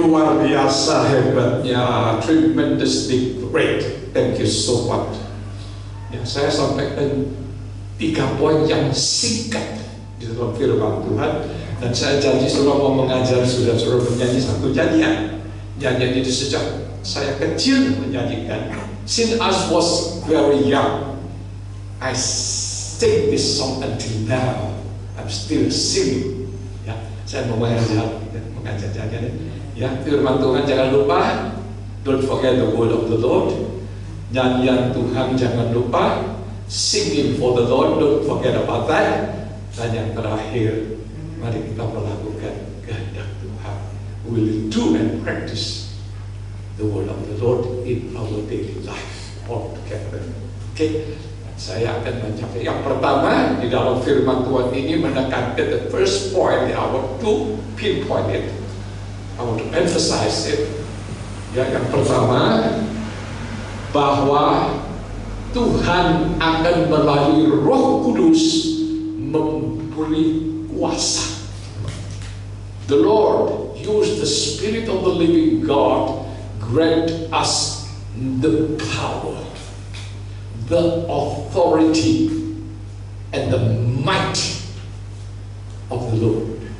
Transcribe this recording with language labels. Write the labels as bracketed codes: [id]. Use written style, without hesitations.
[id] Luar biasa hebatnya, [en] tremendously great. Thank you so much. [id] Ya, saya sampaikan 3 poin yang singkat di dalam firman Tuhan, dan saya janji selama mau mengajar sudah menyanyi satu nyanyian. Nyanyian itu sejak saya kecil menyanyikan. [en] Since I was very young, I sing this song until now. I'm still singing. [id] Ya, saya mau mengajar nyanyian. Ya, firman Tuhan jangan lupa. [en] Don't forget the word of the Lord. [id] Nyanyian Tuhan jangan lupa. [en] Singing for the Lord, don't forget about that. [id] Dan yang terakhir, mari kita melakukan kehendak Tuhan. [en] We'll do and practice the word of the Lord in our daily life all together. [id] Okay? Saya akan mencapai yang pertama di dalam firman Tuhan ini menekankan [en] the first point. I want to pinpoint it. I want to emphasize it. [id] Ya, yang pertama, bahwa Tuhan akan melalui Roh Kudus memberi kuasa. [en] The Lord use the Spirit of the living God grant us the power, the authority, and the might of the Lord.